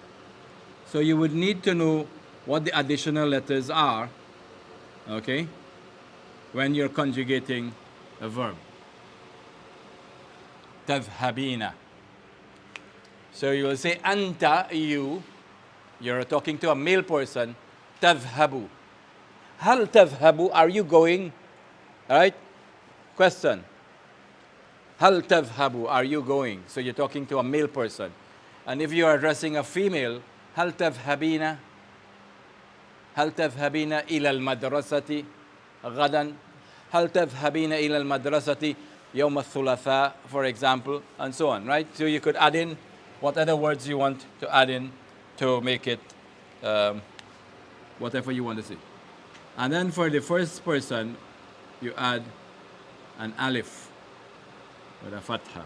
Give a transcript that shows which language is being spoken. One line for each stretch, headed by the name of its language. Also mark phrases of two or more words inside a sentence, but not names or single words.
English: So you would need to know what the additional letters are, okay, when you're conjugating a verb. Tadhhabina. So you will say anta, you. You're talking to a male person.
Arabic: تذهب. هل تذهب,
English: are you going? All right? Question.
Arabic: هل تذهب,
English: are you going? So you're talking to a male person. And if you are addressing a female,
Arabic: هل تذهبين? هل تذهبين إلى المدرسة غدا? هل تذهبين إلى المدرسة يوم الثلاثاء,
English: for example, and so on, right? So you could add in what other words you want to add in to make it whatever you want to say. And then for the first person, you add an alif with a fatha.